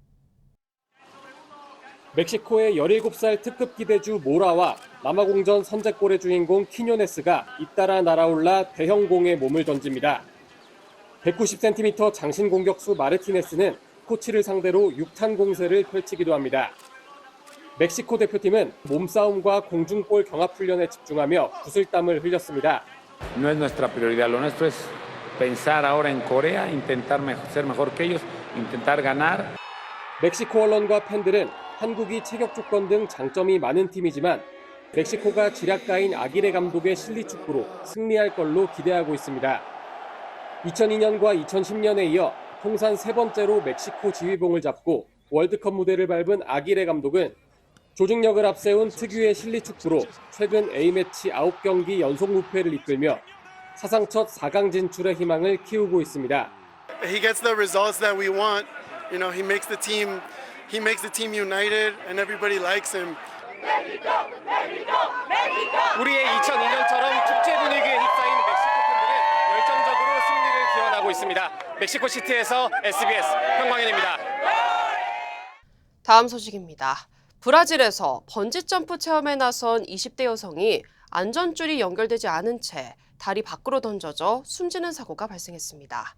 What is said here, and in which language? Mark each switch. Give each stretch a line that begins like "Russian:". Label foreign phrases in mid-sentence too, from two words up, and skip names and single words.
Korean: 멕시코의 17살 특급 기대주 모라와 남아공전 선제골의 주인공 키뇨네스가 잇따라 날아올라 대형공에 몸을 던집니다. 190cm 장신 공격수 마르티네스는 코치를 상대로 6탄 공세를 펼치기도 합니다. 멕시코 대표팀은 몸싸움과 공중볼 경합 훈련에 집중하며 구슬땀을 흘렸습니다.
Spanish: No es nuestra prioridad, lo nuestro es pensar ahora en Corea, intentar ser mejor que ellos, intentar ganar.
Korean: 멕시코 언론과 팬들은 한국이 체격 조건 등 장점이 많은 팀이지만 멕시코가 지략가인 아기레 감독의 실리축구로 승리할 걸로 기대하고 있습니다. 2002년과 2010년에 이어 통산 3번째로 멕시코 지휘봉을 잡고 월드컵 무대를 밟은 아기레 감독은 조직력을 앞세운 특유의 실리축구로 최근 A매치 9경기 연속 무패를 이끌며 사상 첫 4강 진출의 희망을 키우고 있습니다.
English: He gets the results that we want. You know, he makes the team united and everybody likes him.
Korean: 우리의 2002년처럼 축제 분위기에 휩싸인 멕시코 팬들은 열정적으로 승리를 기원하고 있습니다. 멕시코 시티에서 SBS 현광현입니다. 다음 소식입니다. 브라질에서 번지점프 체험에 나선 20대 여성이 안전줄이 연결되지 않은 채 다리 밖으로 던져져 숨지는 사고가 발생했습니다.